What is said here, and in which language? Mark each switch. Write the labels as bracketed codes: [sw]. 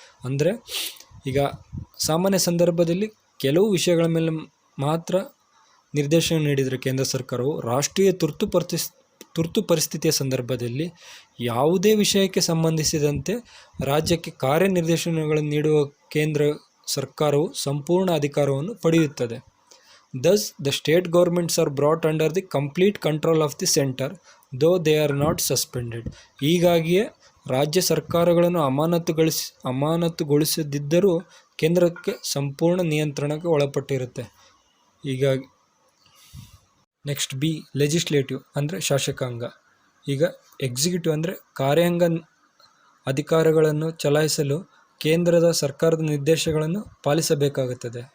[kn] ಅಂದರೆ ಈಗ ಸಾಮಾನ್ಯ ಸಂದರ್ಭದಲ್ಲಿ ಕೆಲವು ವಿಷಯಗಳ ಮೇಲೆ ಮಾತ್ರ ನಿರ್ದೇಶನ ನೀಡಿದರೆ ಕೇಂದ್ರ ಸರ್ಕಾರವು, ರಾಷ್ಟ್ರೀಯ ತುರ್ತು ಪರಿಸ್ಥಿತಿಯ ಸಂದರ್ಭದಲ್ಲಿ ಯಾವುದೇ ವಿಷಯಕ್ಕೆ ಸಂಬಂಧಿಸಿದಂತೆ ರಾಜ್ಯಕ್ಕೆ ಕಾರ್ಯನಿರ್ದೇಶನಗಳನ್ನು ನೀಡುವ ಕೇಂದ್ರ ಸರ್ಕಾರವು ಸಂಪೂರ್ಣ ಅಧಿಕಾರವನ್ನು ಪಡೆಯುತ್ತದೆ. [en] Thus, the state governments are brought under the complete control of the center, though they are not suspended. [kn] ಹೀಗಾಗಿಯೇ ರಾಜ್ಯ ಸರ್ಕಾರಗಳನ್ನು ಅಮಾನತುಗೊಳಿಸದಿದ್ದರೂ ಕೇಂದ್ರಕ್ಕೆ ಸಂಪೂರ್ಣ ನಿಯಂತ್ರಣಕ್ಕೆ ಒಳಪಟ್ಟಿರುತ್ತೆ. ಹೀಗಾಗಿ ನೆಕ್ಸ್ಟ್ ಬಿ, ಲೆಜಿಸ್ಲೇಟಿವ್ ಅಂದರೆ ಶಾಸಕಾಂಗ. ಈಗ ಎಕ್ಸಿಕ್ಯೂಟಿವ್ ಅಂದರೆ ಕಾರ್ಯಾಂಗ ಅಧಿಕಾರಗಳನ್ನು ಚಲಾಯಿಸಲು ಕೇಂದ್ರದ ಸರ್ಕಾರದ ನಿರ್ದೇಶನಗಳನ್ನು ಪಾಲಿಸಬೇಕಾಗುತ್ತದೆ.